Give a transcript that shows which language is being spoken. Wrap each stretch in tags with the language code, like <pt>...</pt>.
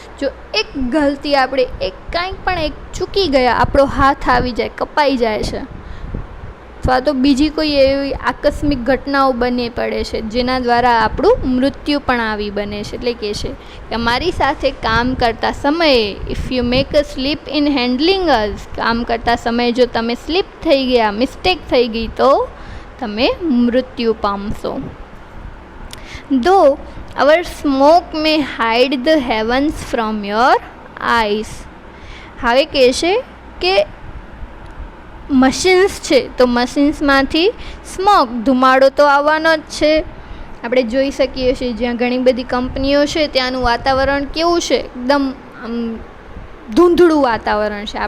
<gu>જો એક ગલતી આપણે કાંઈક પણ એક ચૂકી ગયા, આપણો હાથ આવી જાય, કપાઈ જાય છે, અથવા તો બીજી કોઈ એવી આકસ્મિક ઘટનાઓ બની પડે છે જેના દ્વારા આપણું મૃત્યુ પણ આવી બને છે. એટલે કે છે કે અમારી સાથે કામ કરતા સમયે,</gu> <en>if you make a slip in handling us,</en> <gu>કામ કરતા સમયે જો તમે સ્લીપ થઈ ગયા, મિસ્ટેક થઈ ગઈ, તો તમે મૃત્યુ પામશો.</gu> <en>Though our smoke may hide the heavens from your eyes.</en> <gu>હવે કહે છે કે મશીન્સ છે, તો મશીન્સમાંથી સ્મોક, ધુમાડો તો આવવાનો જ છે. આપણે જોઈ શકીએ છીએ જ્યાં ઘણી બધી કંપનીઓ છે ત્યાંનું વાતાવરણ કેવું છે, એકદમ ધૂંધળું વાતાવરણ છે.</gu>